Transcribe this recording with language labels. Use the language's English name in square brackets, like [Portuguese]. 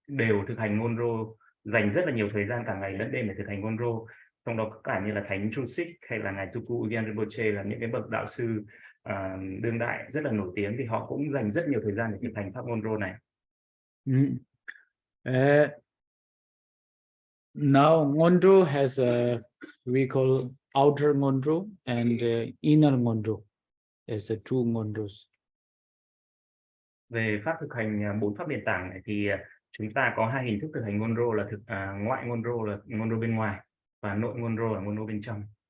[Vietnamese] đều thực hành Ngöndro, dành rất là nhiều thời gian cả ngày lẫn đêm để thực hành Ngöndro. Trong đó có cả như là Thánh Trusik hay là ngài Tulku Migmar Rinpoche, là những cái bậc đạo sư đương đại rất là nổi tiếng, thì họ cũng dành rất nhiều thời gian để thực hành pháp Ngöndro này. [English] Now Ngöndro has we call outer Ngöndro and inner Ngöndro as the two Ngöndros. [Vietnamese] Về pháp thực hành 4 pháp nền tảng này thì chúng ta có hai hình thức thực hành Ngöndro là ngoại Ngöndro là Ngöndro bên ngoài, và nội Ngöndro là Ngöndro bên trong.